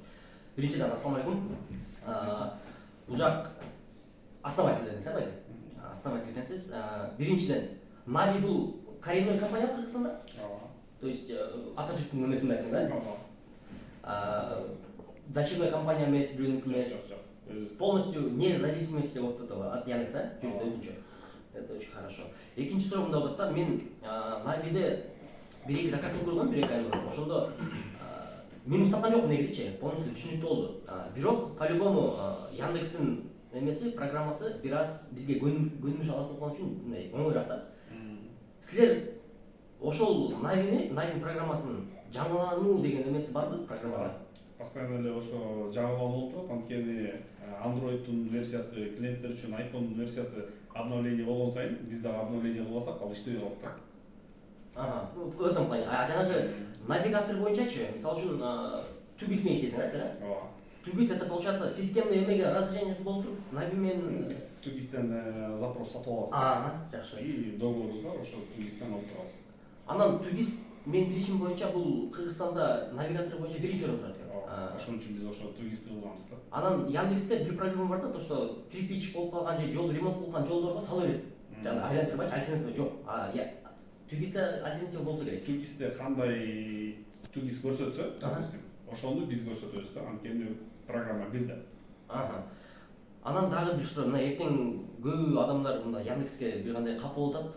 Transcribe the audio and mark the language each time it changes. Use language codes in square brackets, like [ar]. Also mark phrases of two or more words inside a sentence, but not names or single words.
[ky] Биринчиден, [ar] السلام عليكم. [ky] Бул жак основатель дедиңиз, байке? Основатель экенсиз. Биринчиден, Нави бул [ru] коренной компания [ky] Кыргызстанда? То есть ата журттун немесин айтам да? [ru] Дочерная компания [ky] эмес, бирөөнүкү эмес. [ru] Полностью независимости от этого, от Яндекса, өзүнчө. Это очень хорошо. [ky] Экинчи суроом мындай болот да, мен Навиде бир-эки заказын көргөм, бир-эки ай мурун. Ошондо минус тапкан жокмун негизичи, полностью түшүнүктүү болду. Бирок по-любому Яндекстин эмеси, программасы бир аз бизге көнүмүш алат болгон үчүн мындай оңоюраак да. Силер ошол Навин программасын жаңылануу деген эмеси барбы программада? Постоянно эле ошо жаңыланып болуп турат, анткени Android'дун версиясы, клиенттер үчүн iPhone'дун версиясы обновление болгон сайын, биз дагы обновление кылбасак, ал иштебей калат да. [ru] В этом плане. [ky] Жанагы навигатор боюнчачы, мисалы үчүн Tugis менен иштейсиң, силер? Ооба. Tugis [ru] это получается системный [ky] эмеге разрешениеси болуп туруп, Navi менен Tugistен запрос сатып аласыз. Жакшы. И договорубузда ошо Tugistен алып турабыз. Анан Tugis мен билишим боюнча бул Кыргызстанда навигатор боюнча биринчи орунда турат. Ошон үчүн биз ошо Tugistти кылганбыз да. Анан Яндексте бир проблема бар да, [ru] то что кирпич [ky] болуп калган же жол ремонт кылган жолдорго сала берет. Жана айлантырбайчы, альтернатива жок. Tugistте альтернатива болсо керек. Tugistте кандай Tugis көрсөтсө, допустим, ошону биз көрсөтөбүз да, анткени программа бир да. Анан дагы бир суроо, мына эртең көп адамдар мында Яндекске бир кандай капа болуп атат.